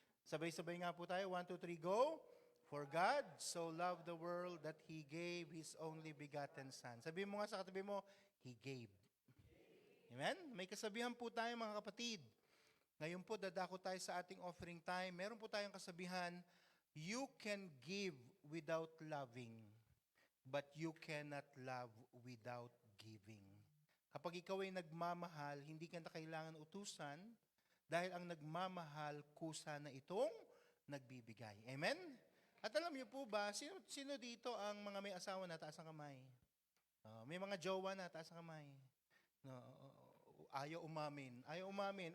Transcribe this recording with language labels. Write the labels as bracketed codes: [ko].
[tl] Sabay-sabay nga po tayo, [en] 1, 2, 3, go! For God so loved the world that He gave His only begotten Son. [tl] Sabihin mo nga sa katabi mo, [en] He gave. [tl] Amen? May kasabihan po tayo mga kapatid. Ngayon po, dadako tayo sa ating offering time. Meron po tayong kasabihan, [en] you can give without loving, but you cannot love without giving. [tl] Kapag ikaw ay nagmamahal, hindi ka na kailangan utusan dahil ang nagmamahal, kusa na itong nagbibigay. Amen? At alam niyo po ba, sino dito ang mga may asawa na taas ang kamay? May mga jowa na taas ang kamay. No, ayaw umamin. Ayaw umamin.